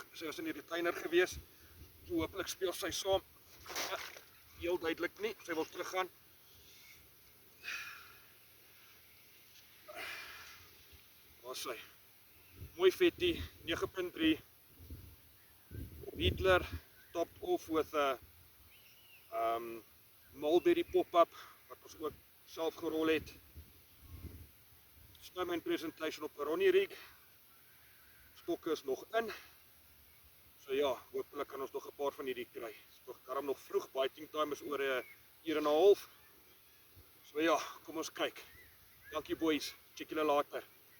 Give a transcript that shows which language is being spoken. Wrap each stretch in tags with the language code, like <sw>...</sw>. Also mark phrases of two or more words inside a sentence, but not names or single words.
<af>Sy was in die retainer gewees. So hopelik speel sy saam. Ja, heel duidelik nie. Sy wil teruggaan. Waar is sy?</af> <en>Mooi vetty, 9.3. Beetler topped off with a mulberry pop-up</en> <af>wat ons ook self gerol het. Dis nou my presentation op Ronnie Rig. Stokke is nog in. So ja, hopelik kan ons nog 'n paar van hierdie kry. Dis nog darm nog vroeg,</af> <en>biting time</en> <af>is oor 'n uur en 'n half. So ja, kom ons kyk. Dankie boys, check julle later.</af>